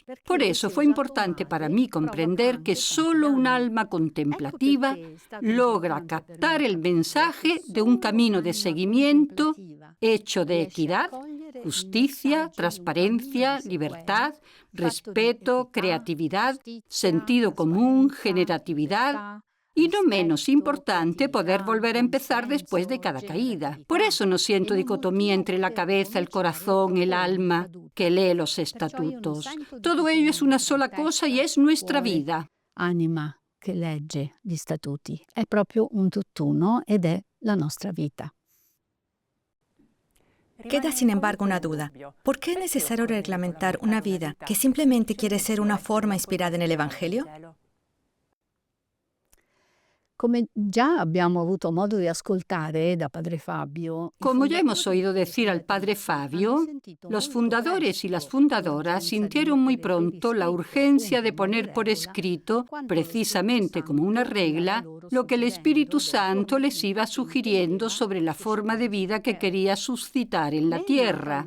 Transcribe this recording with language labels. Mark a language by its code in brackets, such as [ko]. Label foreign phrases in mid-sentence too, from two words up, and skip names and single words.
[es] Por eso fue importante para mí comprender que solo un alma contemplativa logra captar el mensaje de un camino de seguimiento hecho de equidad, justicia, transparencia, libertad, respeto, creatividad, sentido común, generatividad y, no menos importante, poder volver a empezar después de cada caída. Por eso no siento dicotomía entre la cabeza, el corazón, el alma que lee los estatutos. Todo ello es una sola cosa y es nuestra vida. [it] Anima che legge gli statuti. È proprio un tutt'uno ed è la nostra vita. [es] Queda, sin embargo, una duda. ¿Por qué es necesario reglamentar una vida que simplemente quiere ser una forma inspirada en el Evangelio? [it] Come già abbiamo avuto modo di ascoltare da Padre Fabio, [es] Como ya hemos oído decir al Padre Fabio, los fundadores y las fundadoras sintieron muy pronto la urgencia de poner por escrito, precisamente como una regla, lo que el Espíritu Santo les iba sugiriendo sobre la forma de vida que quería suscitar en la tierra.